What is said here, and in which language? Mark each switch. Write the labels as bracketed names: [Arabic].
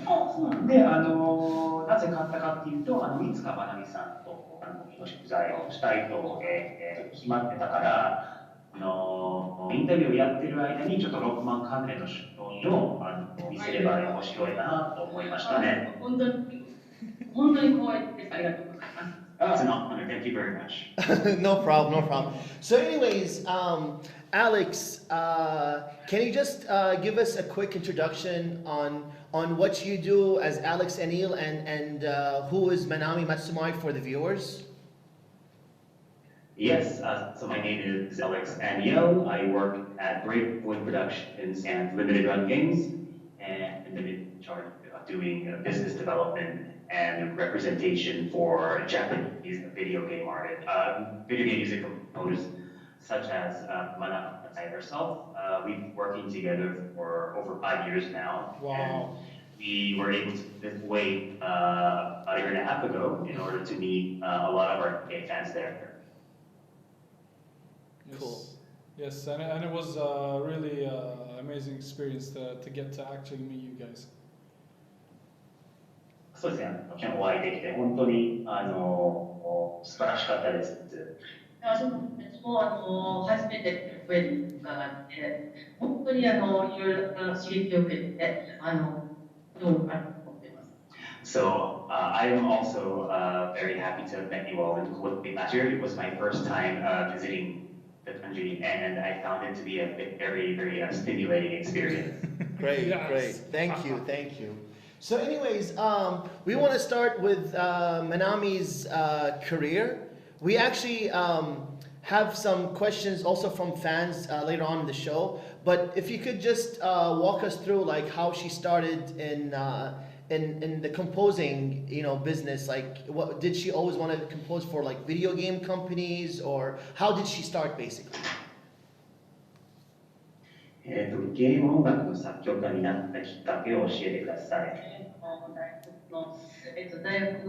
[Japanese] で、なぜ買ったかっていうと、いつかまなみさんと取材をしたいと、決まってたから、インタビューをやってる間にちょっとロックマン関連の商品を見せれば面白いなと思いましたね。本当に光栄です。ありがとうございます。 [English] It's an honor. Thank you very much. No problem. So anyways, Alex, can you just give us a quick introduction on what you do as Alex Anil and who is Manami Matsumae for the viewers? Yes, so my name is Alex Anil. I work at Brave Wood Productions and Limited Run Games, and I'm in charge of doing business development and representation for Japanese video game artists, video game music composers such as Manami Matsumae herself. We've been working together for over 5 years now. Wow. And we were able to lift weight about a year and a half ago in order to meet a lot of our game fans there. Yes. Cool. Yes, and it was a really amazing experience to get to actually meet you guys. [Japanese] そうですね、お会いできて本当に素晴らしかったです。私も初めて声に伺って本当にいろいろな刺激を受けてどうかと思っています。 [English] So I am also very happy to have met you all in Kuwait last year. It was my first time visiting the country, and I found it to be a very, very stimulating experience. Great, Yes. great. Thank you. So anyways, we want to start with Manami's career. We actually have some questions also from fans later on in the show. But if you could just walk us through like how she started in the composing, business. Like, what did she always want to compose for, like video game companies, or how did she start basically? [Japanese] ゲーム音楽の作曲家になったきっかけを教えてください。